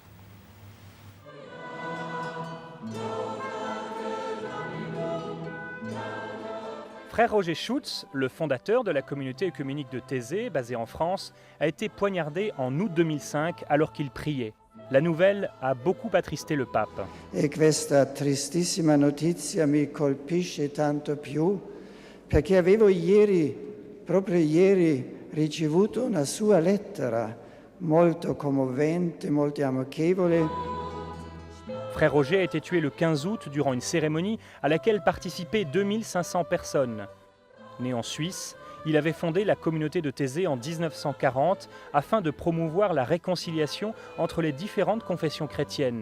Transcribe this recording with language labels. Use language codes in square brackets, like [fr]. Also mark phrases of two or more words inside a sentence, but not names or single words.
[fr] Frère Roger Schutz, le fondateur de la communauté œcuménique de Thésée, basée en France, a été poignardé en août 2005 alors qu'il priait. La nouvelle a beaucoup attristé le pape. [it] E questa tristissima notizia mi colpisce tanto più perché avevo proprio ieri, ricevuto una sua lettera molto commovente, molto amichevole. [fr] Frère Roger a été tué le 15 août durant une cérémonie à laquelle participaient 2500 personnes. Né en Suisse, il avait fondé la communauté de Thésée en 1940 afin de promouvoir la réconciliation entre les différentes confessions chrétiennes.